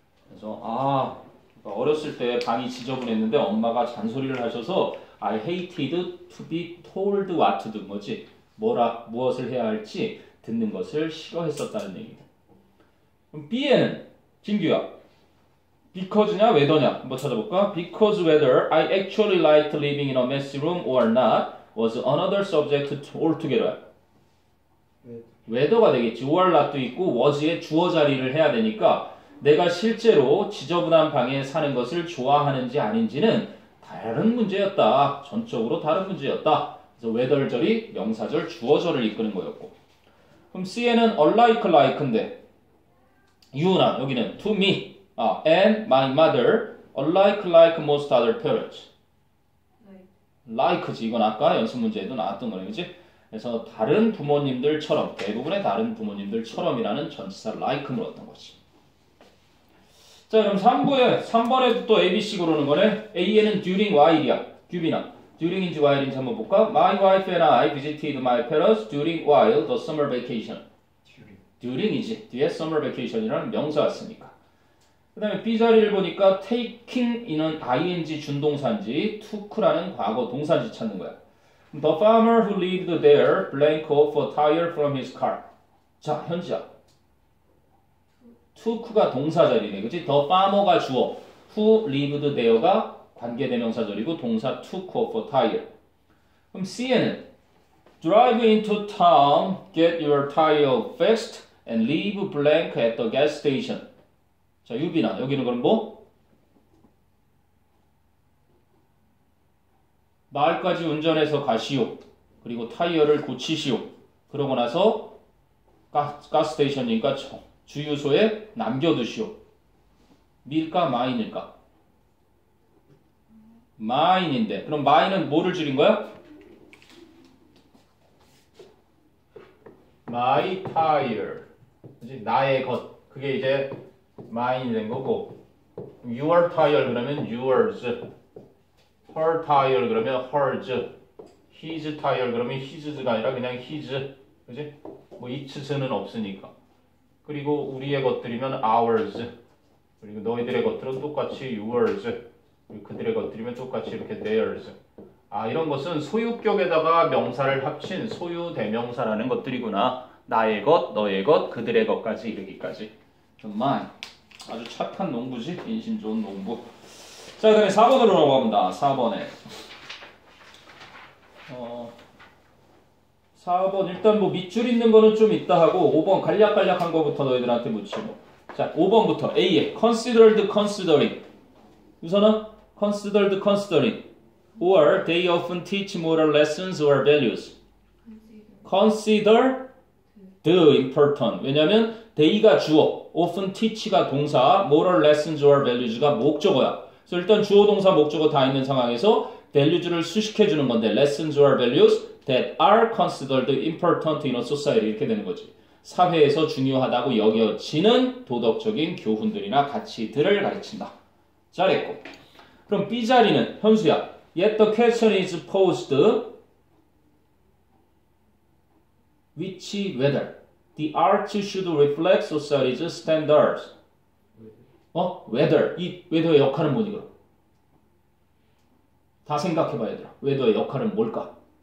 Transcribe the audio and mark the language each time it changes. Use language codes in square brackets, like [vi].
[ko] 그래서 어렸을 때 방이 지저분했는데 엄마가 잔소리를 하셔서 [en] I hated to be told what to do [ko] 뭐지? 무엇을 해야 할지 듣는 것을 싫어했었다는 얘기다. 그럼 B에는 진규야. Because냐 whether냐 한번 찾아볼까? [en] Because whether I actually liked living in a messy room or not was another subject altogether. [ko] whether가 되겠지. or not도 있고 was의 주어 자리를 해야 되니까 내가 실제로 지저분한 방에 사는 것을 좋아하는지 아닌지는 다른 문제였다. 전적으로 다른 문제였다. 그래서 whether절이 명사절 주어절을 이끄는 거였고 그럼 C에는 unlike like인데 you나 여기는 to me and my mother unlike like most other parents like지. 이건 아까 연습 문제에도 나왔던 거네 그치? 그래서 다른 부모님들처럼 대부분의 다른 부모님들처럼이라는 전치사 like 물었던 거지. 자 그럼 3번에도 또 A, B, C 고르는 거네. A에는 during while이야. 규빈아 during인지 while인지 한번 볼까? [en] My wife and I visited my parents during while the summer vacation. [ko] during이지. 뒤에 summer vacation이라는 명사가 쓰니까. 그 다음에 B자리를 보니까 taking이는 ing 준동사인지 took라는 과거 동사인지 찾는 거야. [en] The farmer who lived there blank off a tire from his car. [ko] 자, 현지야. took가 동사자리네. 그치? The farmer가 주어. [en] who lived there가 관계대명사절이고 동사 took off a tire. [ko] 그럼 C에는 [en] drive into town, get your tire fixed, and leave blank at the gas station. [ko] 자, 유빈아, 여기는 그럼 뭐? 마을까지 운전해서 가시오. 그리고 타이어를 고치시오. 그러고 나서 가스스테이션이니까 주유소에 남겨두시오. 밀까 마인일까? 마인인데 그럼 마인은 뭐를 줄인 거야? My tire. 그치? 나의 것. 그게 이제 mine이 된 거고 your tire 그러면 yours. her tire 그러면 hers. his tire 그러면 his가 아니라 그냥 his. 그치? 뭐 its는 없으니까. 그리고 우리의 것들이면 ours. 그리고 너희들의 것들은 똑같이 yours. 그리고 그들의 것들이면 똑같이 이렇게 theirs. 아, 이런 것은 소유격에다가 명사를 합친 소유 대명사라는 것들이구나. 나의 것, 너의 것, 그들의 것까지 이르기까지. mine. 아주 착한 농부지. 인심 좋은 농부. 자, 그 다음에 4번으로 넘어갑니다. 4번에 4번 일단 뭐 밑줄 있는 거는 좀 있다 하고 5번 간략간략한 거부터 너희들한테 묻히고. 자, 5번부터 A에 considered considering. [en] 우선은 considered considering or they often teach moral lessons or values. consider the important. 왜냐면 they가 주어, often teach가 동사, moral lessons or values가 목적어야. [ko] 그래서 일단 주어, 동사, 목적어 다 있는 상황에서 values를 수식해주는 건데 lessons or values that are considered important in a society 이렇게 되는 거지. 사회에서 중요하다고 여겨지는 도덕적인 교훈들이나 가치들을 가르친다. 잘했고. 그럼 B자리는 현수야. [en] Yet the question is posed which whether the arts should reflect society's standards. whether. [ko] 이 whether의 역할은 뭐니 그럼? 다 생각해봐야 얘들아. whether의 역할은 뭘까?